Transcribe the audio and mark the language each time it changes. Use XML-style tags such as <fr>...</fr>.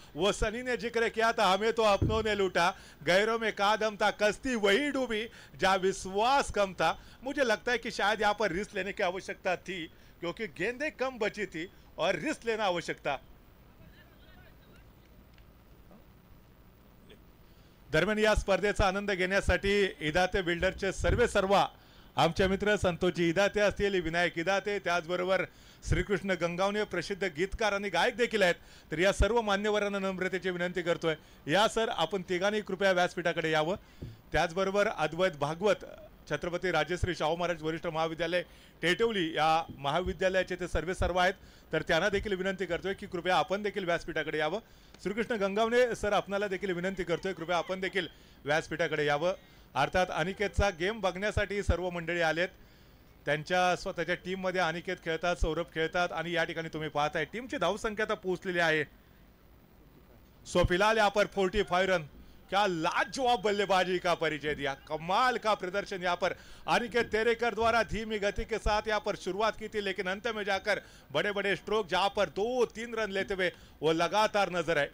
<hi>वो सनी ने जिक्र किया था, हमें तो अपनों ने लूटा, गैरों में का दम था, कश्ती वही डूबी जहां विश्वास कम था। मुझे लगता है कि शायद यहाँ पर रिस्क लेने की आवश्यकता थी, क्योंकि गेंदें कम बची थी और रिस्क लेना आवश्यकता।</hi> <mr>दरम्यान या स्पर्धेचा आनंद घेण्यासाठी इदाते बिल्डरचे सर्व आमचे मित्र संतोषजी इदाते असतील, विनायक इदाते, त्याचबरोबर श्रीकृष्ण गंगावणे प्रसिद्ध गीतकार आणि गायक देखील आहेत। तर या सर्व मान्यवरांना नम्रतेची विनंती करतोय, या सर आपण तिघांनी कृपया व्यासपीठाकडे यावं। त्याचबरोबर अद्वैत भागवत छत्रपती राजश्री शाहू महाराज वरिष्ठ महाविद्यालय टेटवली या महाविद्यालयाचे ते सर्व आहेत, तर त्यांना देखील विनंती करतोय की कृपया आपण देखील व्यासपीठाकडे यावं। श्रीकृष्ण गंगावणे सर आपणाला देखील विनंती करतोय, कृपया आपण देखील व्यासपीठाकडे यावं। अर्थात अनिकेतचा गेम बघण्यासाठी सर्व मंडळी आलेत, त्यांच्या स्वतःच्या टीममध्ये अनिकेत खेळतात, सौरभ खेळतात, आणि या ठिकाणी तुम्ही पाहताय टीमची धावसंख्या आता पोहोचलेली आहे।</mr> <hi>सो फिलहाल यहाँ पर 45 रन, क्या लाजवाब बल्लेबाजी का परिचय दिया, कमाल का प्रदर्शन यहाँ पर अनिकेत तेरेकर द्वारा धीमी गति के साथ यहाँ पर शुरुआत की थी, लेकिन अंत में जाकर बड़े बड़े स्ट्रोक जहां पर 2-3 रन लेते हुए वो लगातार नजर है।</hi>